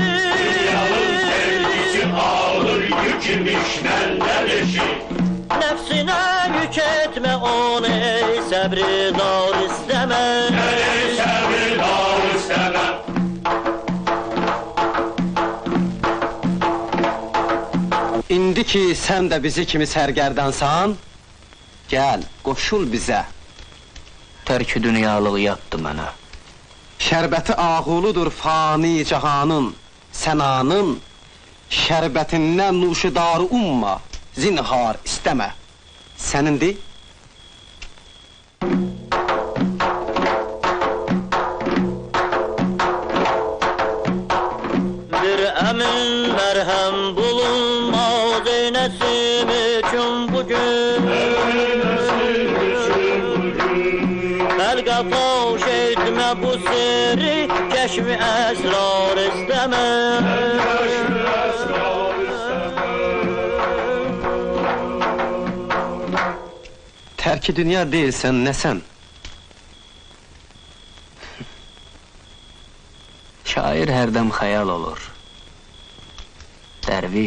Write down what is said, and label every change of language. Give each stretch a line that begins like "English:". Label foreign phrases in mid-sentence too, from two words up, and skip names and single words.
Turkish: Dünyanın sevgisi ağır, yükümüş benden eşit. Nefsine yük etme onu ey sabri dar isteme. Ey sabri dar isteme.
Azerbaijani: İndi ki sen de bizi kimi sərgərdansan, gel, qoşul bizə. Tərki dünyalığı yatdı mənə. Şərbəti ağuludur fani cahanın, sənanın, şərbətindən nuşidarı umma, zinhar istəmə. Sənindir?
Turkish: Bir emin merhem bulunmaz ey nesim için bugün. Belge fahş etme bu sirri, keşfi esrar isteme.
Azerbaijani: Tərki dünya deyilsən, nəsən? Şair hərdən xəyal olur. Dərviş,